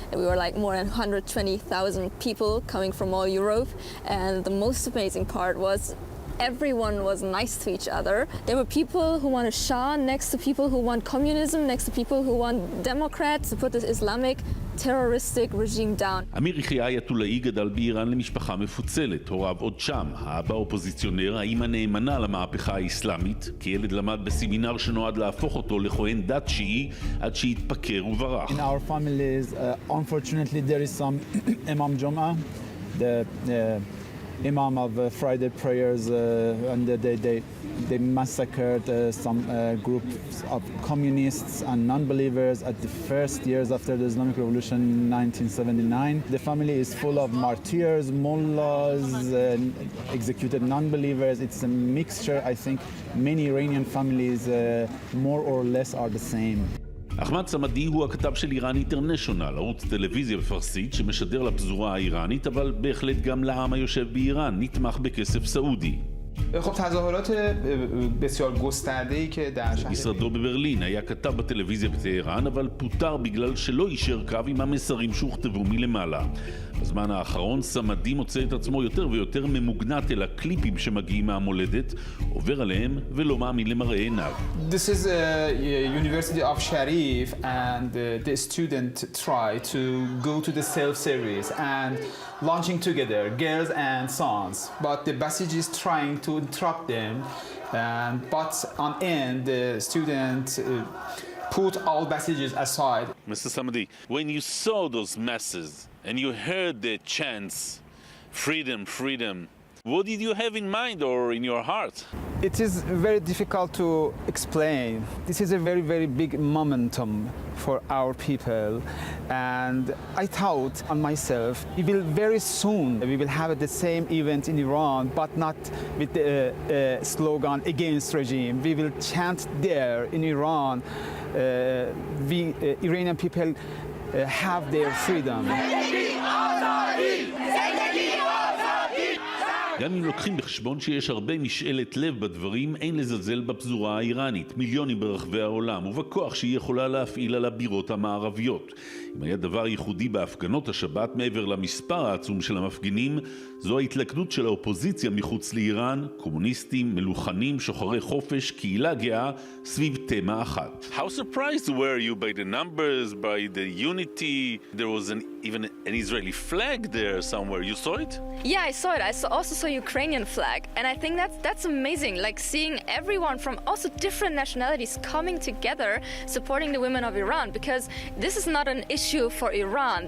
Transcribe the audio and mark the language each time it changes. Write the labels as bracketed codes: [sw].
[en] We were like more than 120,000 people coming from all Europe, and the most amazing part was everyone was nice to each other. There were people who want a Shah next to people who want communism, next to people who want Democrats to put this Islamic terroristic regime down. [he] אמיר יחיא אייתולאי גדל באיראן למשפחה מפוצלת, הוריו עוד שם, האבא אופוזיציונר, האמא נאמנה למהפכה האסלאמית, כילד למד בסמינר שנועד להפוך אותו לכהן דת שיעי עד שהתפקר וברח. [en] In our families, unfortunately there is some Imam Jum'ah, the Imam of Friday prayers, and they massacred some groups of communists and non-believers at the first years after the Islamic Revolution in 1979. The family is full of martyrs, mullahs, executed non-believers. It's a mixture. I think many Iranian families more or less are the same. [he] אחמד סמדי הוא הכתב של איראן אינטרנשיונל, ערוץ טלוויזיה בפרסית שמשדר לפזורה האיראנית, אבל בהחלט גם לעם היושב באיראן, נתמך בכסף סעודי. [fa] خب تظاهرات بسیار گسترده‌ای که در شهر [he] משרדו בברלין היה כתב בטלוויזיה בטהרן, אבל פוטר בגלל שלא אישר קו עם המסרים שהוכתבו מלמעלה. בזמן האחרון סמדי מוצא את עצמו יותר ויותר ממוגנט אל הקליפים שמגיעים מהמולדת, עובר עליהם ולא מאמין למראה עיניו. [en] This is University of Sharif and the student try to go to the self-service and launching together girls and sons, but the Basij is trying to interrupt them, but on end the student put all messages aside. Mr. Samadi, when you saw those masses and you heard the chants, freedom, freedom, what did you have in mind or in your heart? It is very difficult to explain. This is a very, very big momentum for our people, and I thought on myself, we will very soon, we will have the same event in Iran, but not with the slogan against regime. We will chant there in Iran, we Iranian people have their freedom. [he] גם אם לוקחים בחשבון שיש הרבה משאלת לב בדברים, אין לזלזל בפזורה האיראנית, מיליונים ברחבי העולם, ובכוח שהיא יכולה להפעיל על הבירות המערביות. אם היה דבר ייחודי בהפגנות השבת מעבר למספר העצום של המפגינים, זו ההתלכדות של האופוזיציה מחוץ לאיראן, קומוניסטים, מלוכנים, שוחרי חופש, קהילה גאה, סביב תמה אחת. [en] How surprised were you by the numbers, by the unity? There was even an Israeli flag there somewhere. You saw it? Yeah, I saw it. Also saw Ukrainian flag, and I think that's amazing. Like seeing everyone from also different nationalities coming together, supporting the women of Iran, because this is not an issue for Iran.